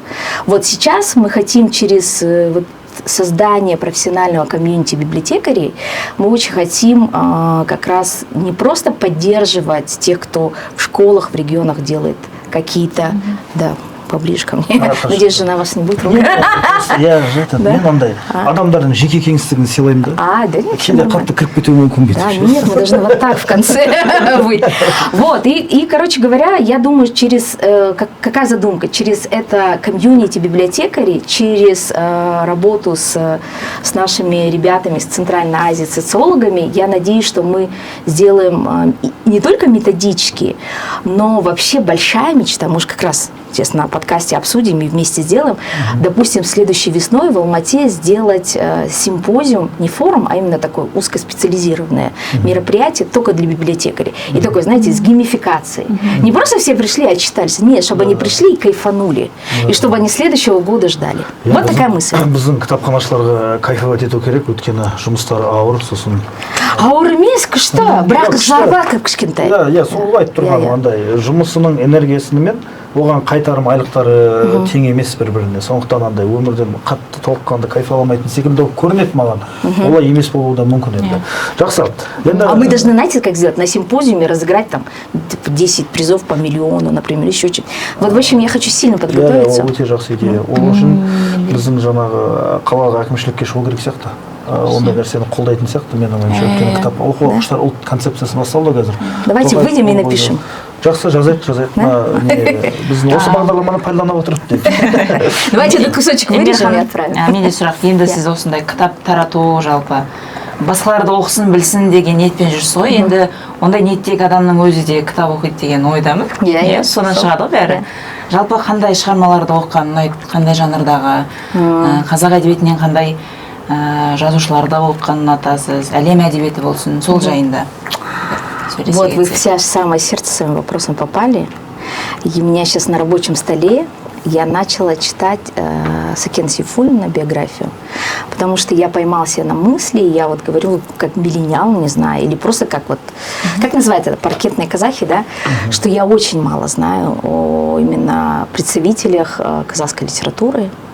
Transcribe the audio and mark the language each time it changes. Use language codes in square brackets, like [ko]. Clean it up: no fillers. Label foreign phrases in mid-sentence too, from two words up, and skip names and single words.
[ru] Вот сейчас мы хотим через создание профессионального комьюнити библиотекарей, мы очень хотим как раз не просто поддерживать тех, кто в школах, в регионах делает какие-то, да, поближе ко мне. Надеюсь, жена вас не будет ругать. [kk] Я же мен андай адамдардың жеке кеңістігін сыйлаймын да. [ru] Да, нет. [kk] Кейде қатты кіріп кетуі мүмкін бе? [ru] Да, нет, мы должны вот так в конце быть. Вот, и, короче говоря, я думаю, через, какая задумка? Через это комьюнити библиотекарей, через работу с нашими ребятами с Центральной Азии, социологами, я надеюсь, что мы сделаем не только методички, но вообще большая мечта, может, как раз, естественно, на подкасте обсудим и вместе сделаем. Допустим, следующей весной в Алмате сделать симпозиум, не форум, а именно такое узкоспециализированное мероприятие только для библиотекарей. И такое, знаете, с геймификацией. Не просто все пришли и отчитались, нет, чтобы они пришли и кайфанули. И чтобы они следующего года ждали. Вот такая мысль. [kk] Біздің кітапханашыларға кайфовать ету керек, өйткені жұмыстары ауыр, сосын. Ауыр емес, күшті, бірақ зарплата кішкентай. Иә, сол айтып тұрғаным андай, жұмысының энергиясымен оған қайтарым айлықтары тең емес бір-біріне. Сондықтан андай өмірден қатты толыққанды кайфаламайтын секілді көрінеді маған. Олай емес болуы да мүмкін енді. Жақсы. [ru] А мы должны, знаете, как сделать? На симпозиуме разыграть там 10 призов по миллиону, например, еще чуть. Вот, в общем, я хочу сильно подготовиться. [kk] Өте жақсы идея. Ол үшін біздің жаңағы қалалық әкімшілікке шығу керек сияқты. Ондай нәрсені қолдайтын сияқты, мен ойымша. Өйткені кітап оқу оқушылар ұлт концепциясы басталды қазір. [ru] Давайте выйдем и напишем. [kk] Жақсы, жазайық. Біздің осы бағдарламаны пайдаланып отырып дейді. [ru] Давайте этот кусочек вырежем и отправим. [kk] Менде сұрақ, енді сіз осындай кітап тарату жалпы басқаларды оқысын, білсін деген ниетпен жүрсіз ғой. Енді ондай ниеттегі адамның өзі де кітап оқиды деген ойдамын. Иә, содан шығады ғой бәрі. Жалпы қандай шығармаларды оқыған ұнайды, қандай жанрдағы, қазақ әдебиетінен қандай жазушыларды оқығанын ұнатасыз, әлем әдебиеті болсын, сол жайында. [ru] Вот вы вся в самое сердце своим вопросом попали. И у меня сейчас на рабочем столе я начала читать Сакен Сейфуллина биографию, потому что я поймала себя на мысли, я вот говорю, как миллениал, не знаю, или просто как вот, как называется это, паркетные казахи, да, что я очень мало знаю о именно представителях казахской литературы.